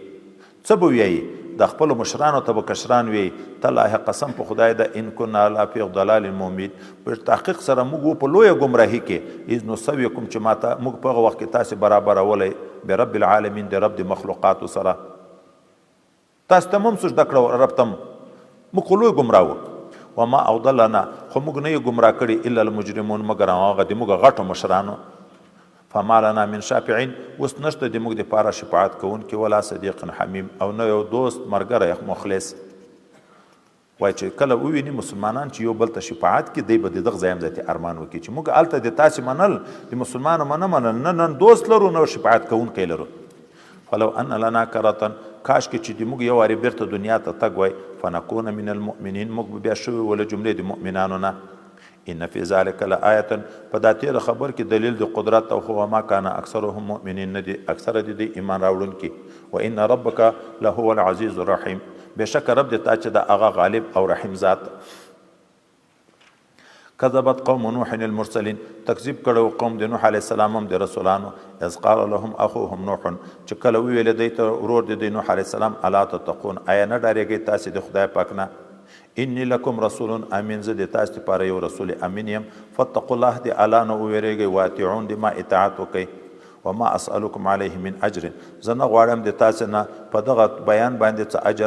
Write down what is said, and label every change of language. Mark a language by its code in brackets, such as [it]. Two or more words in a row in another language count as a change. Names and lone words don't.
[ps] څه به ویایي د خپلو مشرانو ته به کشران ویایي، تالله قسم په خدای ده [ar] ان کنا لفی ضلال مبین، [ps] په تحقیق سره موږ په لویه ګمراهي کې، [ar] اذ نسویکم [ps] چې ماته موږ په هغه وخت کې تاسې برابرولی [ar] برب العالمین، [ps] د رب د مخلوقاتو سره. تاسو ته هم سجده کړه رب ته، موږ خو لوی ګمراه وو. [ar] وما اضلنا، [ps] خو موږ نه یو ګمراه کړي [ar] الا المجرمون، [ps] مګر هغه د موږ غټو مشرانو. [ar] فما لنا من شافعین، [ps] اوس نشته د موږ دپاره شفاعت کوونکي، [ar] ولا صدیق حمیم، [ps] او نه یو دوست ملګری مخلص. وایي چې کله وویني مسلمانان چې یو بل ته شفاعت کړي، دی به د دغه ځای هم ذاتي ارمان وکړي چې موږ هلته د تاسې منل د مسلمانو نه منل، نه نن دوست لرو نه شفاعت کوونکی لرو. [ar] فلو ان لنا کرتن، [ps] کاش کې چې د موږ یو وارې بیرته دنیا ته تګ وای، [ar] فنکون من المؤمنین، [ps] موږ به بیا شوي وله جملې د مؤمنانو نه. [ar] ان فی ذلک لآیة، [ps] په دا تېره خبر کې دلیل د قدرت، او خو [ar] وما کان اکثرهم مؤمنین، [ps] نه دي اکثره د دې ایمان راوړونکي. [ar] و ان ربک لهو العزیز الرحیم، [ps] بېشکه رب د تا چې د هغه غالب او رحیم ذات. [ar] کذبت قوم نوح المرسلین، [ps] تکذیب کړو قوم د نوح [ar] علیه السلام [ps] هم د رسولانو. [ar] اذ قال لهم اخوهم نوح، [ps] چې کله وویل دی ته ورور د نوح [ar] علیه السلام، الا تتقون، [ps] آیا نه ډارېږئ تاسې د خدای پاک نه؟ [ar] انی لکم رسول امین، [ps] زه د تاسو لپاره یو رسول امین یم. [ar] فاتقوا الله، [ps] د الله نه وویریږئ، واطیعون، د ما اطاعت وکئ. [ar] وما اسألکم علیه من اجر، [ps] زه نه غواړم د تاسو نه په دغه بیان باندې څه اجر.